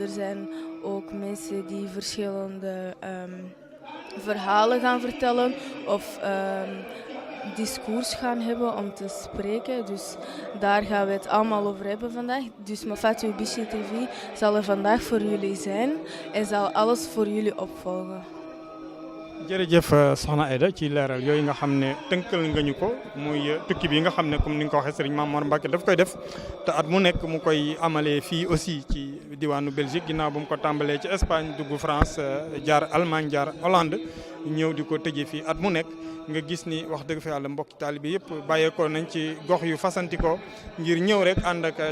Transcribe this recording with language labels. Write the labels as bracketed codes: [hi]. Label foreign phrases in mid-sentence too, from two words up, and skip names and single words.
[nl] Er zijn ook mensen die verschillende verhalen gaan vertellen of discours gaan hebben om te spreken. Dus daar gaan we het allemaal over hebben vandaag. Dus ma Fatul Bichri TV zal er vandaag voor jullie zijn en zal alles voor jullie opvolgen. [wo] jërëjëf soxna Aïda ci leeral yooyu nga xam ne tënkal nga ñu ko muy tukki bi nga xam ne comme ni nga ko waxee Serigne Mame Mor Mbacke daf koy def te at mu nekk mu koy amalee fii aussi ci diwaanu Belgique ginnaaw bu mu ko tàmbalee ci Espagne dugg France jaar Allemagne jaar Hollande ñëw di ko tëjee fii at mu nekk nga gis ni wax dëgg fa yàlla mbokki taalibe yëpp bàyyeekoo nañ ci gox yu fasantikoo ngir ñëw rek ànd ak